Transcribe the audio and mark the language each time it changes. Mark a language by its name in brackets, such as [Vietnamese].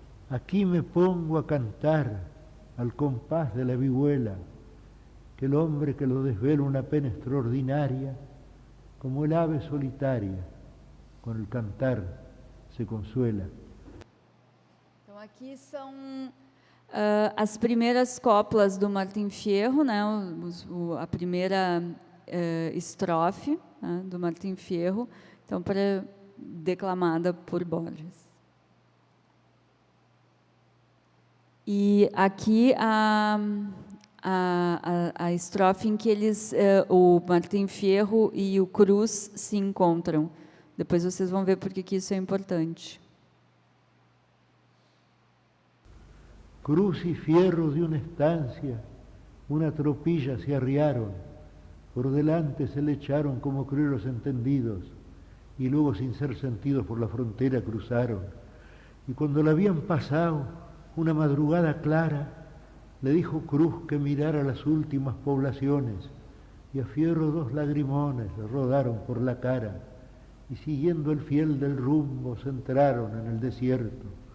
[Spanish] Aquí me pongo a cantar al compás de la vihuela, que el hombre que lo desvela una pena extraordinaria, como el ave solitaria, con el cantar se consuela. [Portuguese] Então, aqui são as primeiras coplas do Martim Fierro, né, a primeira estrofe, né, do Martim Fierro, então, declamada por Borges. E aqui a estrofe em que o Martim Fierro e o Cruz se encontram. Depois vocês vão ver por que isso é importante. [Spanish] Cruz y Fierro de una estancia, una tropilla se arriaron, por delante se le echaron como crueles entendidos, y luego sin ser sentidos por la frontera cruzaron. Y cuando la habían pasado, una madrugada clara, le dijo Cruz que mirara las últimas poblaciones, y a Fierro 2 lagrimones le rodaron por la cara, y siguiendo el fiel del rumbo se entraron en el desierto.